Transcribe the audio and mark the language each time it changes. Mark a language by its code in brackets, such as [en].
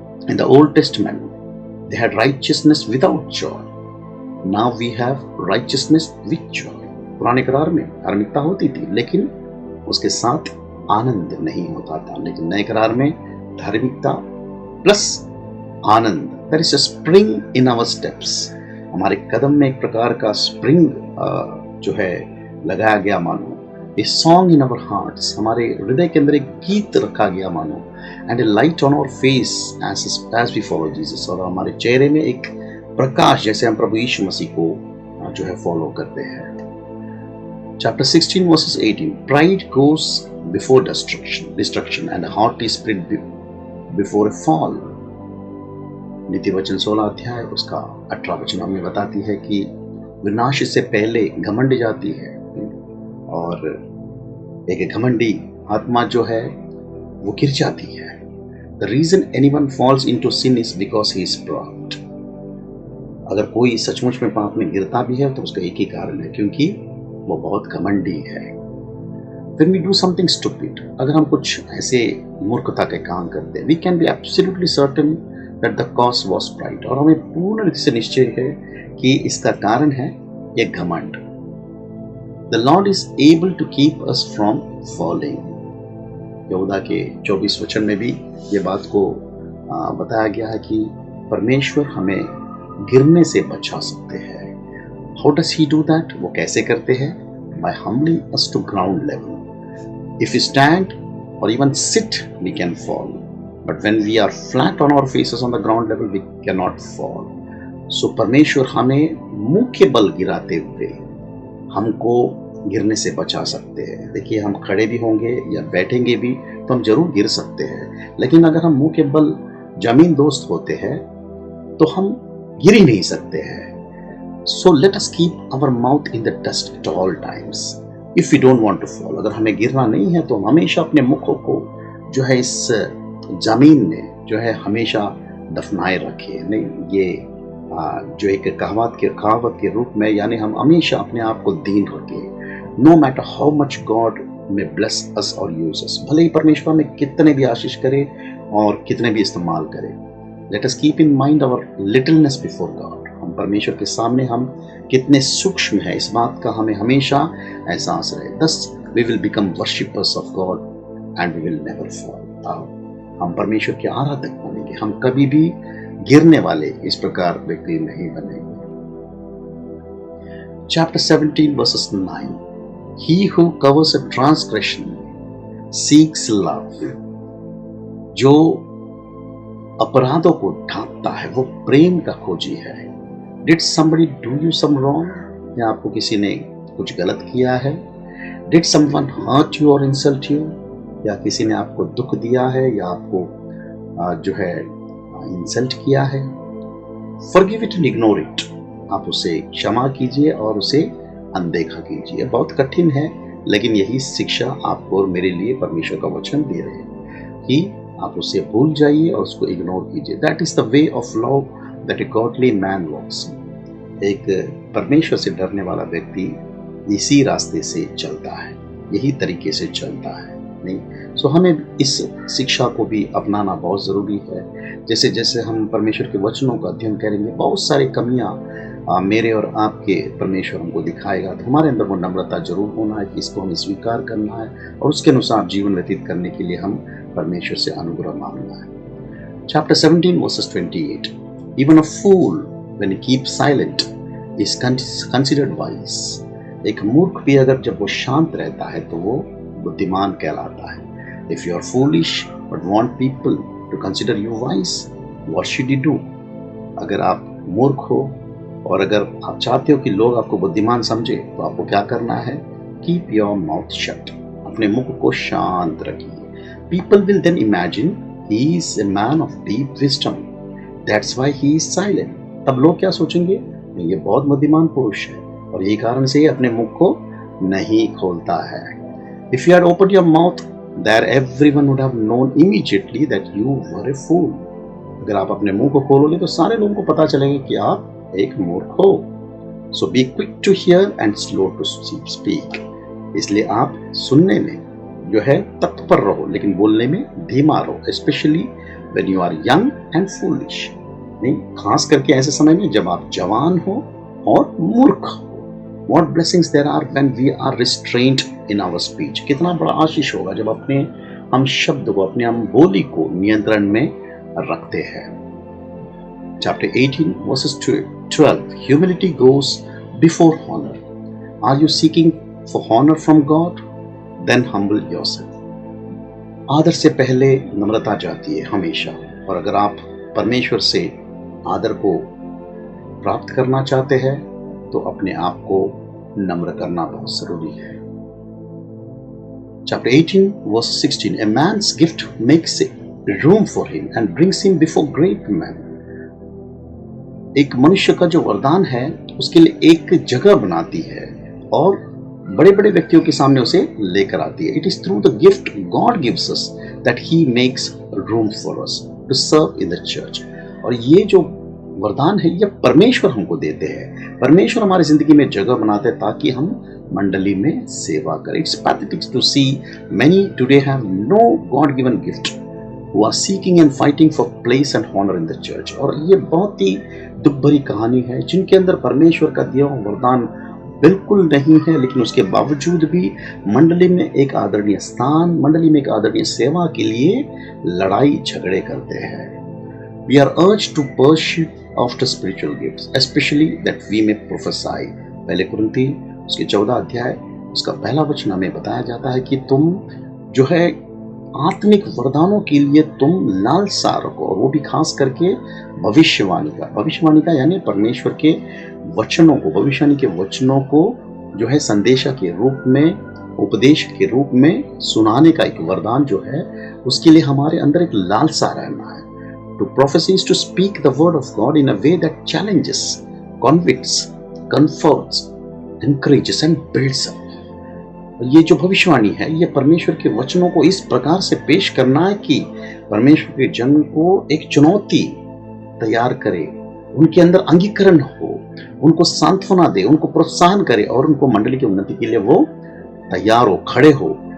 [en] In the Old Testament, they had righteousness without joy. Now we have righteousness with joy. [hi] पुराने करार में धार्मिकता होती थी लेकिन उसके साथ आनंद नहीं होता था, लेकिन नए करार में धार्मिकता plus Anand. [en] There is a spring in our steps. [hi] हमारे कदम में एक प्रकार का स्प्रिंग जो है लगाया गया मानो। [en] A song in our hearts. [hi] हमारे हृदय के अंदर एक गीत रखा गया मानो। [en] and a light on our face as we follow Jesus, [hi] और हमारे चेहरे में एक प्रकाश जैसे हम प्रभु यीशु मसीह को जो है फॉलो करते हैं। [en] Chapter 16 verses 18, pride goes before destruction and a haughty spirit before a fall। [hi] नीति वचन 16 अध्याय उसका 18 वचन हमें बताती है कि विनाश से पहले घमंड जाती है, और एक घमंडी आत्मा जो है वो गिर जाती है। [en] The reason anyone falls into sin is because he is proud। [hi] अगर कोई सचमुच में पाप में गिरता भी है तो उसका एक ही कारण है, क्योंकि वो बहुत घमंडी है। [en] When we do something stupid, [hi] अगर हम कुछ ऐसे मूर्खता के काम करते हैं, [en] we can be absolutely certain that the cause was pride, [hi] और हमें पूर्ण रूप से निश्चय है कि इसका कारण है ये घमंड। [en] The Lord is able to keep us from falling। [hi] यहूदा के 24 वचन में भी ये बात को बताया गया है कि परमेश्वर हमें गिरने से बचा सकते हैं। [en] How does he do that? [hi] वो कैसे करते हैं? [en] By humbling us to ground level। If we stand or even sit, we can fall, but when we are flat on our faces on the ground level, we cannot fall। [hi] So परमेश्वर हमें मुंह के बल गिराते हुए हमको गिरने से बचा सकते हैं। देखिए, हम खड़े भी होंगे या बैठेंगे भी तो हम जरूर गिर सकते हैं, लेकिन अगर हम मुंह के बल जमीन दोस्त होते हैं तो हम गिर ही नहीं सकते हैं। [en] So let us keep our mouth in the dust at all times if we don't want to fall। [hi] अगर हमें गिरना नहीं है तो हम हमेशा अपने मुखों को जो है इस जमीन में जो है हमेशा दफनाए रखें। नहीं, ये जो एक कहावत के रूप में, यानी हम हमेशा अपने आप को दीन रखें। [en] no matter how much God may bless us और use us, [hi] भले ही परमेश्वर में कितने भी आशीष करे और कितने भी इस्तेमाल करे। [en] Let us keep in mind our littleness before God. [hi] हम परमेश्वर के सामने हम कितने सूक्ष्म है, इस बात का हमें हमेशा एहसास रहे। [en] Thus we will become worshippers of God and we will never fall। [hi] हम परमेश्वर के आराधक बनेंगे, हम कभी भी गिरने वाले इस प्रकार व्यक्ति नहीं बनेंगे। [en] Chapter 17 verses 9, he who covers a transgression seeks love। [hi] जो अपराधों को ढांपता है वो प्रेम का खोजी है। [en] Did somebody do you some wrong? [hi] या आपको किसी ने कुछ गलत किया है? [en] Did someone hurt you or insult you? [hi] या किसी ने आपको दुख दिया है या आपको जो है इंसल्ट किया है? [en] Forgive it and ignore it। [hi] आप उसे क्षमा कीजिए और उसे अनदेखा कीजिए। बहुत कठिन है, लेकिन यही शिक्षा आपको और मेरे लिए परमेश्वर का वचन दे रहे हैं कि आप उसे भूल जाइए और उसको इग्नोर कीजिए। [en] That is the way of love that a godly man walks। [hi] एक परमेश्वर से डरने वाला व्यक्ति इसी रास्ते से चलता है, यही तरीके से चलता है। नहीं, सो हमें इस शिक्षा को भी अपनाना बहुत ज़रूरी है। जैसे जैसे हम परमेश्वर के वचनों का अध्ययन करेंगे, बहुत सारी कमियां मेरे और आपके परमेश्वर हमको दिखाएगा, तो हमारे अंदर वो नम्रता जरूर होना है कि इसको हमें स्वीकार करना है और उसके अनुसार जीवन व्यतीत करने के लिए हम परमेश्वर से अनुग्रह मांगना है। [en] Chapter 17 verses 28, even a fool when he keeps silent is considered wise। [hi] एक मूर्ख भी अगर जब वो शांत रहता है तो वो बुद्धिमान कहलाता है। [en] If you are foolish but want people to consider you wise, what should you do? [hi] अगर आप मूर्ख हो और अगर आप चाहते हो कि लोग आपको बुद्धिमान समझे तो आपको क्या करना है? [en] Keep your mouth shut। [hi] अपने मुख को शांत रखिए। [en] People will then imagine he is a man of deep wisdom, that's why he is silent। [hi] तब लोग क्या सोचेंगे? ये बहुत बुद्धिमान पुरुष है और यही कारण से अपने मुख को नहीं खोलता है। [en] If you had opened your mouth, there everyone would have known immediately that you were a fool। [hi] अगर आप अपने मुंह को खोलोगे तो सारे लोगों को पता चलेगा कि आप एक मूर्ख हो। [en] So be quick to hear and slow to speak। [hi] इसलिए आप सुनने में जो है तत्पर रहो, लेकिन बोलने में धीमा रहो। [en] Especially when you are young and foolish। [hi] नहीं, खास करके ऐसे समय में जब आप जवान हो और मूर्ख हो। [en] What blessings there are when we are restrained in our speech। [hi] कितना बड़ा आशीष होगा जब हम शब्द को, अपने हम बोली को नियंत्रण में रखते हैं। [en] Chapter 18 verses 12, humility goes before honor। Are you seeking for honor from God? Then humble yourself। [hi] आदर से पहले नम्रता जाती है हमेशा, और अगर आप परमेश्वर से आदर को प्राप्त करना चाहते हैं तो अपने आप को नम्र करना बहुत जरूरी है। [en] Chapter 18 verse 16, a man's gift makes room for him and brings him before great men. [hi] एक मनुष्य का जो वरदान है उसके लिए एक जगह बनाती है और बड़े बड़े व्यक्तियों के सामने उसे लेकर आती है। [en] It is through the gift God gives us that He makes room for us to serve in the church. [hi] और ये जो वरदान है ये परमेश्वर हमको देते हैं। परमेश्वर हमारी जिंदगी में जगह बनाते हैं ताकि हम मंडली में सेवा करें। [en] It's pathetic to see many today have no God-given gift who are seeking and fighting for place and honor in the church. [hi] और ये बहुत ही दुख भरी कहानी है जिनके अंदर परमेश्वर का दिया हुआ वरदान बिल्कुल नहीं है, लेकिन उसके बावजूद भी मंडली में एक आदरणीय स्थान, मंडली में एक आदरणीय सेवा के लिए लड़ाई झगड़े करते हैं। [en] We are urged to pursue after spiritual gifts, especially that we may prophesy. [hi] पहले कुरिन्ती उसके 14 अध्याय उसका पहला वचन हमें बताया जाता है कि तुम जो है आत्मिक वरदानों के लिए तुम लालसा रखो, और वो भी खास करके भविष्यवाणी का यानी परमेश्वर के वचनों को, भविष्यवाणी के वचनों को जो है संदेशा के रूप में, उपदेश के रूप में सुनाने का एक वरदान जो है उसके लिए हमारे अंदर एक लालसा रहना है। [en] To prophesy is to speak the word of God in a way that challenges, convicts, comforts, encourages and builds up. [hi] ये जो भविष्यवाणी है ये परमेश्वर के वचनों को इस प्रकार से पेश करना है कि परमेश्वर के जन को एक चुनौती तैयार करे, उनके अंदर अंगीकरण हो, उनको सांत्वना दे, उनको प्रोत्साहन करे और उनको मंडली की उन्नति के लिए वो तैयार हो, खड़े हो।